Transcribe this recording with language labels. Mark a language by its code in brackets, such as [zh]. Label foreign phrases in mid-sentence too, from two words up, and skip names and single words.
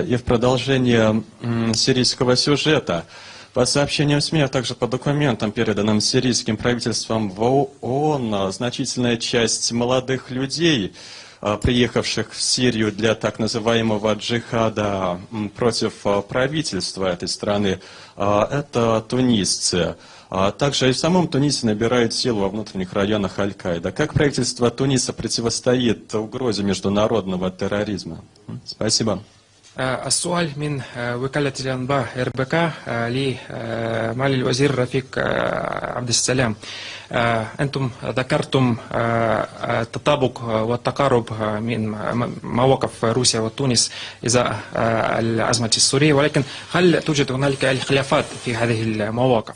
[ru] И в продолжение сирийского сюжета, по сообщениям СМИ, а также по документам, переданным сирийским правительством в ООН, значительная часть молодых людей, приехавших в Сирию для так называемого джихада против правительства этой страны, это тунисцы. Также и в самом Тунисе набирает силу во внутренних районах Аль-Каида. Как правительство Туниса противостоит угрозе международного терроризма? Спасибо. [ar] السؤال من وكالة الأنباء RBK لمعالي الوزير رفيق عبد السلام. أنتم ذكرتم التطابق والتقارب من مواقف روسيا وتونس إزاء الأزمة السورية، ولكن هل توجد هنالك الخلافات في هذه المواقف؟